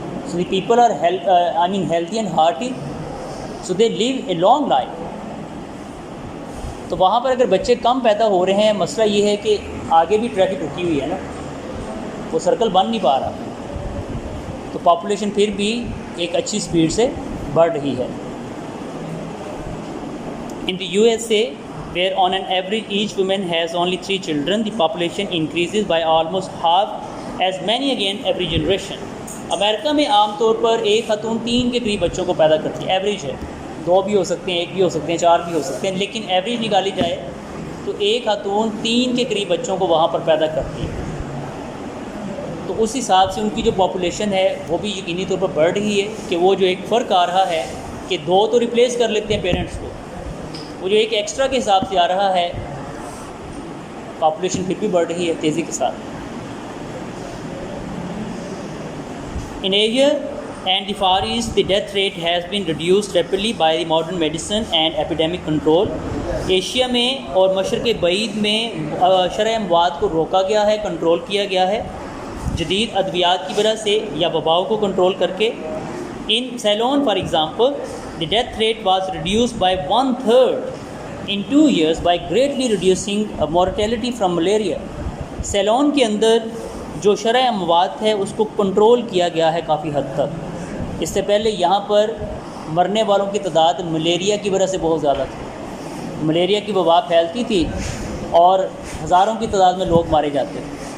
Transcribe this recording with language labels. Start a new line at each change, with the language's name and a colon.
English: So the people are healthy and hearty, so they live a long life.
Urdu: تو وہاں پر اگر بچے کم پیدا ہو رہے ہیں، مسئلہ یہ ہے کہ آگے بھی ٹریفک رکی ہوئی ہے نا، وہ سرکل بن نہیں پا رہا، تو پاپولیشن پھر بھی ایک اچھی سپیڈ سے بڑھ رہی ہے.
English: In the USA, where on an average each woman has only 3 children, the population increases by almost half as many again every generation.
Urdu: امریکہ میں عام طور پر ایک خاتون 3 کے قریب بچوں کو پیدا کرتی ہے، ایوریج ہے، 2 بھی ہو سکتے ہیں، 1 بھی ہو سکتے ہیں، 4 بھی ہو سکتے ہیں، لیکن ایوریج نکالی جائے تو ایک خاتون 3 کے قریب بچوں کو وہاں پر پیدا کرتی ہے. تو اس حساب سے ان کی جو پاپولیشن ہے وہ بھی یقینی طور پر بڑھ رہی ہے کہ وہ جو ایک فرق آ رہا ہے کہ 2 تو ریپلیس کر لیتے ہیں پیرنٹس کو، وہ جو ایک ایکسٹرا کے حساب سے آ رہا ہے، پاپولیشن پھر بھی بڑھ رہی ہے تیزی کے ساتھ.
English: In Asia and the Far East, the death rate has been reduced rapidly by the modern medicine and epidemic control.
Urdu: Asia میں اور مشرق بعید میں شرح اموات کو روکا گیا ہے، کنٹرول کیا گیا ہے جدید ادویات کی وجہ سے یا وباؤں کو کنٹرول کر کے.
English: In Ceylon, for example, the death rate was reduced by 1/3 in 2 years by greatly reducing mortality from malaria.
Urdu: سیلون کے اندر جو شرح اموات ہے اس کو کنٹرول کیا گیا ہے کافی حد تک. اس سے پہلے یہاں پر مرنے والوں کی تعداد ملیریا کی وجہ سے بہت زیادہ تھی، ملیریا کی وبا پھیلتی تھی اور ہزاروں کی تعداد میں لوگ مارے جاتے تھے.